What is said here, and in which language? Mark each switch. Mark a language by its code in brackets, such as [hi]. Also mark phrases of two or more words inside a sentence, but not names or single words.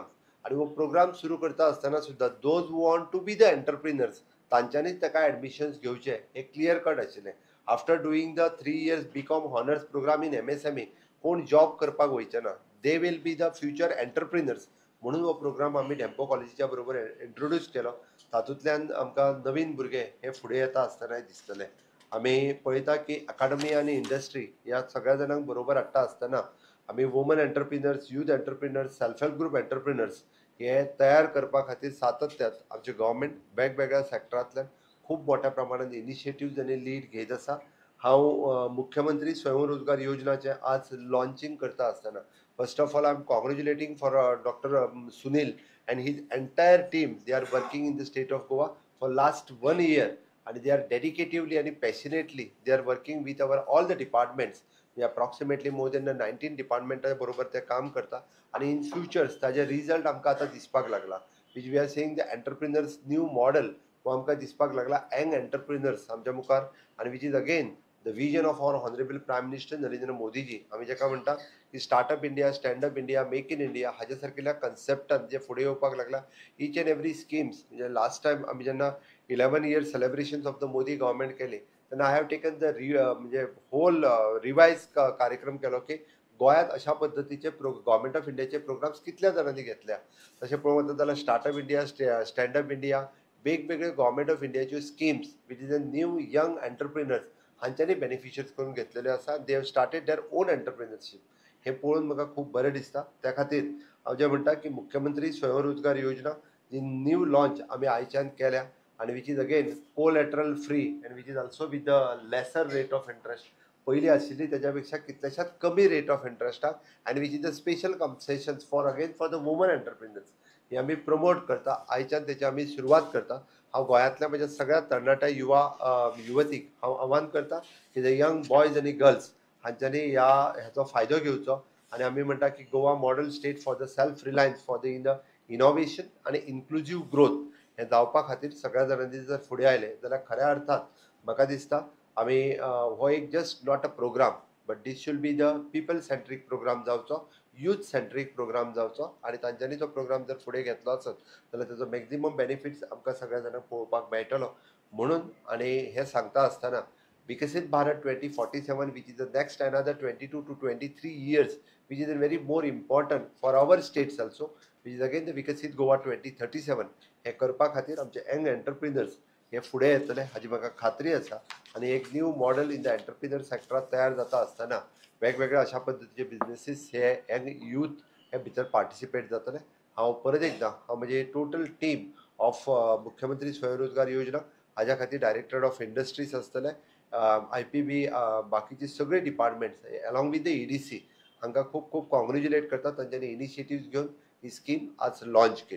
[kok] आणि वो प्रोग्राम सुरू करता असताना सुद्धा [en] those who want to be the entrepreneurs [kok] तांच्यांनीच ताका ॲडमिशन्स घेवचे हे क्लियर कट आशिल्लें. [en] after doing the 3 years BCom honors program in MSME [kok] कोण जॉब करपाक वयचे ना, [en] they will be the future entrepreneurs. [kok] म्हणून हो प्रोग्राम आम्ही डेम्पो कॉलेजीच्या बरोबर इंट्रोड्यूस केलो. तातूंतल्यान आमकां नवीन भुरगे हे फुडें येता आसतना दिसतले. आमी पळयता की अकाडमी आनी इंडस्ट्री ह्या सगळ्या जाणांक बरोबर हाडटा आसतना आमी [en] women entrepreneurs, youth entrepreneurs, self help group entrepreneurs [kok] हे तयार करपा खातीर सातत्यान आमचे गव्हर्मेंट वेगवेगळ्या सेक्टरांतल्यान खूब मोठ्या प्रमाणात इनिशिएटिव्ज आनी लीड घेत आसा. हांव मुख्यमंत्री स्वयंरोजगार योजनाचे आज लॉन्चिंग करता आसतना [en] first of all I'm congratulating for [kok] Dr. [en] Sunil and his entire team. They are working in the state of Goa for last 1 year and they are dedicatively and passionately they are working with our all the departments. We approximately more than 19 departments [kok] बरोबर ते काम करता. आणि [en] in futures [kok] ताजे रिझल्ट आमकां आतां दिसपाक लागला [en] which we are saying the entrepreneurs new model [kok] वो आमकां दिसपाक लागला [en] young entrepreneurs [kok] आमच्या मुखार. [en] आणि which is again the vision of our honorable prime minister नरेंद्र मोदी जी. [kok] आमी जेका म्हणटा की स्टार्टअप इंडिया, स्टँडअप इंडिया, मेक इन इंडिया हाज्या सारकेल्या कन्सेप्टान जे फुडें येवपाक लागला. [en] each and every schemes [kok] म्हणजे [en] last time [kok] आमी जेन्ना [en] 11 years celebrations of the Modi government [kok] केले तेन्ना [en] I have taken the [kok] म्हणजे [en] whole revise [kok] कार्यक्रम केलो की गोंयांत अशा पद्दतीचे गव्हर्मेंट ऑफ इंडियाचे प्रोग्राम्स कितल्या जाणांनी घेतल्या. तशें पळोवंक वता जाल्यार स्टार्टअप इंडिया, स्टँडअप इंडिया, वेगवेगळे गव्हर्मेंट ऑफ इंडियाच्यो स्किम्स [en] which is a new young entrepreneurs [kok] हांच्यांनी बेनिफिशियर्स करून घेतलेले आसा. [en] they have started their own entrepreneurship. [kok] हे पळोवन म्हाका खूब बरें दिसता. त्या खातीर हांव जें म्हणटा की मुख्यमंत्री स्वयंरोजगार योजना जी [en] new launch [kok] आमी आयच्यान केल्या आणि [en] which is again collateral free and which is also with the lesser rate of interest. [kok] पयली आशिल्ली तेज्या पेक्षा कितल्याशाच कमी [en] rate of interestak and which is the special concessions for the women entrepreneurs [kok] हे आमी प्रमोट करता. आयच्यान तेची आमी सुरवात करता. हांव गोंयांतल्या म्हज्या सगळ्या तरणाट्या युवतीक हांव आव्हान करता की [en] the young boys [kok] आनी गर्ल्स हांच्यांनी ह्याचो फायदो घेवचो. आणि आमी म्हणटा की [en] Goa model state for the self reliance for the innovation [kok] आणि [en] inclusive growth [kok] हे जावपा खातीर सगळ्या जाणांनी जर फुडें आयले जाल्यार खऱ्या अर्थान म्हाका दिसता आमी हो एक [en] just not a program but this should be the people centric program [kok] जावचो. [en] youth centric program [kok] जावचो आनी तांच्यांनी तो प्रोग्राम जर फुडें घेतलो आसत जाल्यार ताचो [en] maximum benefits [kok] आमकां सगळ्या जाणांक पळोवपाक मेळटलो म्हणून आनी हें सांगता आसतना विकसीत भारत 2047 [en] which is the next another 22 to 23 years which is a very more important for our states also which is again the विकसीत गोवा 2037 हे [kok] करपा खातीर आमचे [en] young entrepreneurs [kok] हे फुडें येतले हाची म्हाका खात्री आसा आनी एक [en] new model in the entrepreneur [kok] सेक्टरांत तयार जाता आसतना वेगवेगळ्या अशा पद्दतीचे बिझनेसीस हे [en] young youth [kok] हे भितर पार्टिसिपेट जातले हांव परत एकदां हांव म्हणजे [en] total team of [kok] मुख्यमंत्री स्वयंरोजगार योजना हाज्या खातीर डायरेक्टर ऑफ इंडस्ट्रीज आसतले IPB बाकीचे सगळे डिपार्टमेंट्स [en] along with the [kok] EDC हांकां खूब खूब कॉंग्रॅच्युलेट करता तांच्यांनी इनिशिएटिव्ह घेवन ही स्कीम आज लॉन्च केली.